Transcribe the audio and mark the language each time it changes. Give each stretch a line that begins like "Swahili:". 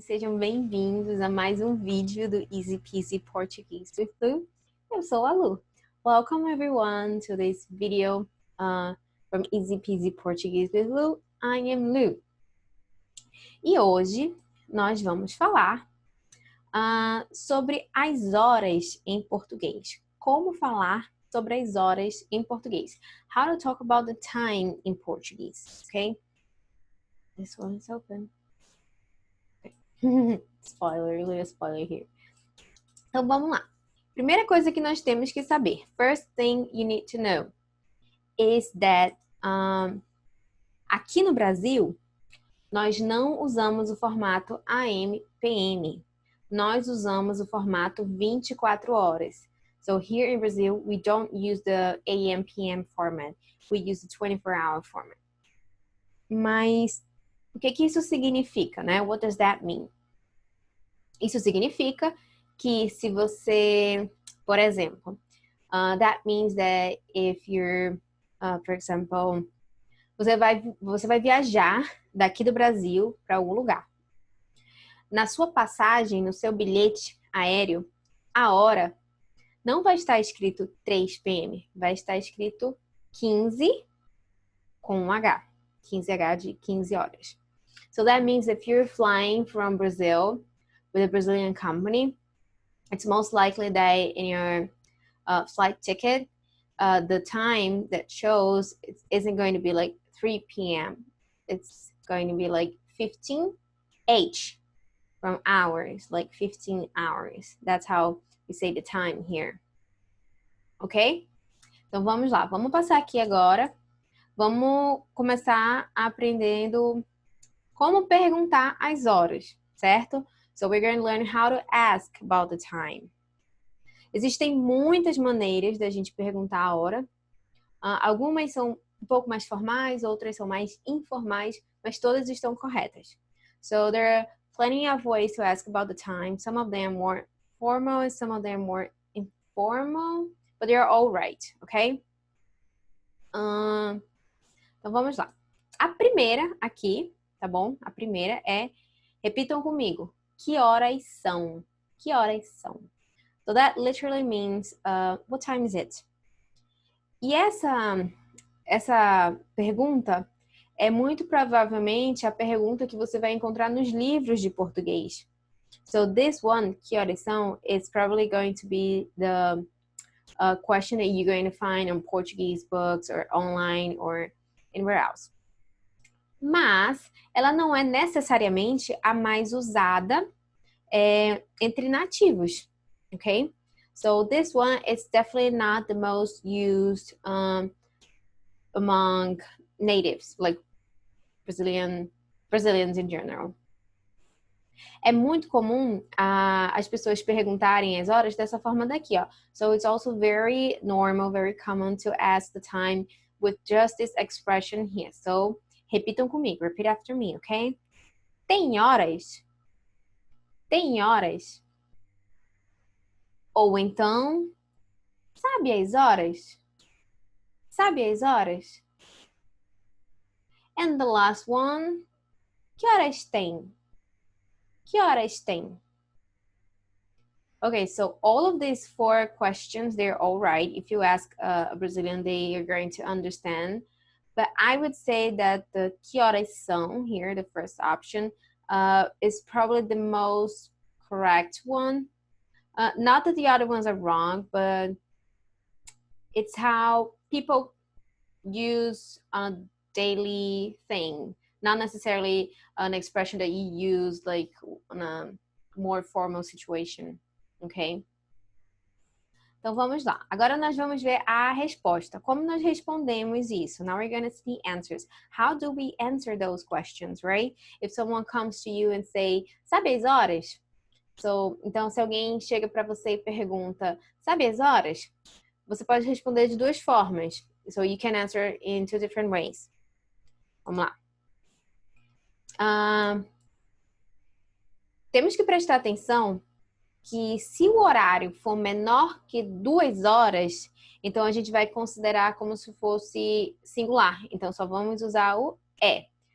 Portuguese: Sejam bem-vindos a mais um vídeo do Easy Peasy Portuguese with Lu. Eu sou a Lu.
English: Welcome everyone to this video from Easy Peasy Portuguese with Lu. I am Lu.
Portuguese: E hoje nós vamos falar sobre as horas em português. Como falar sobre as horas em português.
English: How to talk about the time in Portuguese, okay? This one is open. Spoiler, little spoiler here.
Portuguese: Então vamos lá. Primeira coisa que nós temos que saber.
English: First thing you need to know is that
Portuguese: aqui no Brasil nós não usamos o formato AM/PM. Nós usamos o formato 24 horas.
English: So here in Brazil we don't use the AM/PM format. We use the 24-hour format.
Portuguese: Mas o que isso significa, né?
English: What does that mean?
Portuguese: Isso significa que se você, por exemplo,
English: that means that if you're, for example,
Portuguese: você vai viajar daqui do Brasil para algum lugar. Na sua passagem, no seu bilhete aéreo, a hora não vai estar escrito 3 p.m., vai estar escrito 15 com um H. 15H de 15 horas.
English: So that means if you're flying from Brazil with a Brazilian company, it's most likely that in your flight ticket, the time that shows isn't going to be like 3 p.m. It's going to be like 15H from hours, like 15 hours. That's how we say the time here. Ok?
Portuguese: Então vamos lá, vamos passar aqui agora. Vamos começar aprendendo como perguntar as horas, certo?
English: So we're going to learn how to ask about the time.
Portuguese: Existem muitas maneiras da gente perguntar a hora. Algumas são um pouco mais formais, outras são mais informais, mas todas estão corretas.
English: So there are plenty of ways to ask about the time. Some of them more formal and some of them more informal, but they are all right, ok?
Portuguese: Então vamos lá. A primeira aqui, tá bom? A primeira é, repitam comigo, que horas são? Que horas são?
English: So that literally means, what time is it?
Portuguese: E essa pergunta é muito provavelmente a pergunta que você vai encontrar nos livros de português.
English: So this one,
Portuguese: que horas são,
English: is probably going to be the question that you're going to find on Portuguese books or online or anywhere else.
Portuguese: Mas ela não é necessariamente a mais usada entre nativos, okay?
English: So this one is definitely not the most used among natives, like Brazilians in general.
Portuguese: É muito comum as pessoas perguntarem as horas dessa forma daqui, ó.
English: So it's also very normal, very common to ask the time with just this expression here.
Portuguese: So repitam comigo,
English: repeat after me,
Portuguese: ok? Tem horas? Tem horas? Ou então, sabe as horas? Sabe as horas?
English: And the last one,
Portuguese: que horas tem? Que horas tem?
English: Okay, so all of these 4 questions, they're all right. If you ask a Brazilian, they are going to understand. But I would say that the
Portuguese: que horas são
English: here, the first option, is probably the most correct one. Not that the other ones are wrong, but it's how people use a daily thing, not necessarily an expression that you use like on a more formal situation, ok?
Portuguese: Então vamos lá. Agora nós vamos ver a resposta. Como nós respondemos isso?
English: Now we're going to see answers. How do we answer those questions, right? If someone comes to you and say,
Portuguese: sabe as horas? So, então se alguém chega para você e pergunta, sabe as horas? Você pode responder de 2 formas.
English: So you can answer in 2 different ways.
Portuguese: Vamos lá. Temos que prestar atenção que se o horário for menor que 2 horas, então a gente vai considerar como se fosse singular. Então só vamos usar o é.